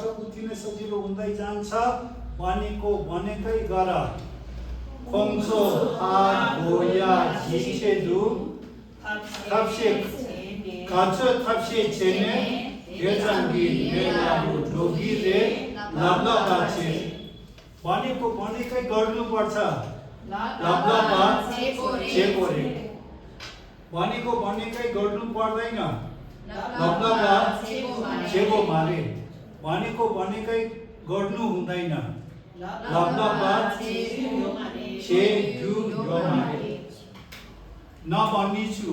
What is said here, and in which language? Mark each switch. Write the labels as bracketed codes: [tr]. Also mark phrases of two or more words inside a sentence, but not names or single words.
[ne] उति नै सजिलो हुँदै जान्छ भनेकै गर [xsr] खोङ्सो हा गोया झिछेदु थाप्से थाप्से छेने देजंगी लेलारो डोगीरे लाप्लापाछे [ne] भनेकै गर्नुपर्छ [xsr] लाप्लापा चेकोरे [ne] भनेकै गर्नु पर्दैन [xsr] लाप्लापा चेको मारे [ne] भनेकै गर्नु हुँदैन [xsr] लाप्लापा चे गु यो मारे नभनिछु